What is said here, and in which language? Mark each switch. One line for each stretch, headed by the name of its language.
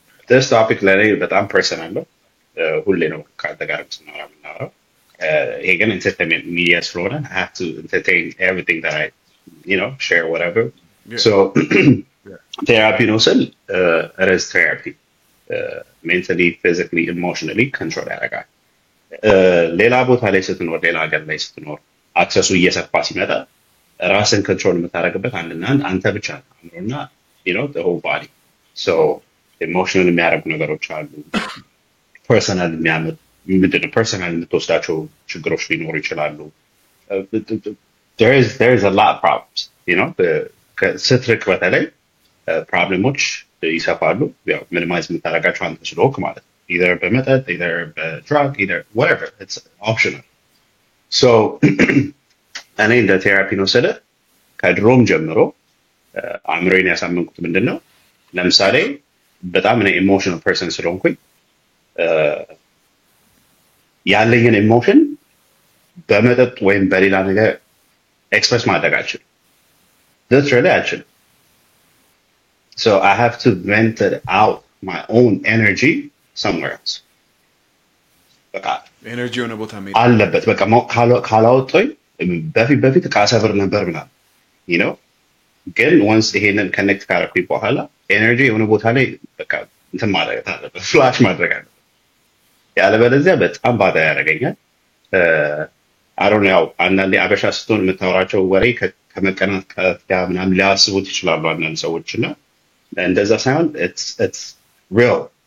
English: this topic
Amharic: ላይ በጣም ፐርሰናል ነው ሁሌ ነው ካንተ ጋር ምናወራው ይሄ ግን
English: entertainment media
Amharic: ስለሆነ
English: I have to entertain everything that I share whatever. Yeah. So Yeah. therapy
Amharic: ነው ስል
English: it is therapy. Mentally, physically, emotionally
Amharic: control ያደርጋል። ሌላ ቦታ ላይ ስትኖር ሌላ ሀገር ላይ ስትኖር አክሰሱ እየሰፋ ሲመጣ ራስን ኮንትሮል የምታደርግበት አንድና አንተ ብቻ ነውና
English: the whole body.
Amharic: So emotional የሚያደርጉ ነገሮች አሉ። ፐርሰናል ፐርሰናል የምትወስዳቸው ችግሮች ሊኖሩ ይችላሉ።
English: there is a lot of problems,
Amharic: ስትርቅ በተለይ ፕሮብሌሞች ይሰፋሉ። ያው ሚኒማይዝ የምታደርጋቸው አንተ ስለሆንክ ማለት ነው። either በመጠጥ either በድራግ
English: either whatever, it's optional.
Amharic: So እኔ እንደ ቴራፒ ነው ስለ ከድሮም ጀምሮ አእምሮዬን ያሳመንኩት ምንድነው ለምሳሌ በጣም እኔ ኢሞሽናል ፐርሰን ስለሆንኩኝ ያለኝን ኢሞሽን በመጠጥ ወይም በሌላ ነገር ኤክስፕረስ ማድረግ አልችልም። literally አልችልም.
English: So I have to vent it out my own energy somewhere else.
Amharic: በቃ ኤነርጂ የሆነ ቦታ መሄድ አለበት። በቃ ካላወጣኝ በፊት ካሰብር ነበር ምናምን ግን once ይሄንን ኮኔክት ካደረኩኝ በኋላ ኤነርጂ የሆነ ቦታ ላይ በቃ እንትን ማድረግ አለበት፣ ፍላሽ ማድረግ አለበት። ያለበለዚያ በጣም ባዳ ያደርገኛል። አሮን ያው አንዳንዴ አበሻ ስትሆን የምታወራቸው ወሬ ከመቀናት ጋር ምናምን ሊያስቡት ይችላሉ አንዳንድ ሰዎችና እንደዛ ሳይሆን
English: it's real.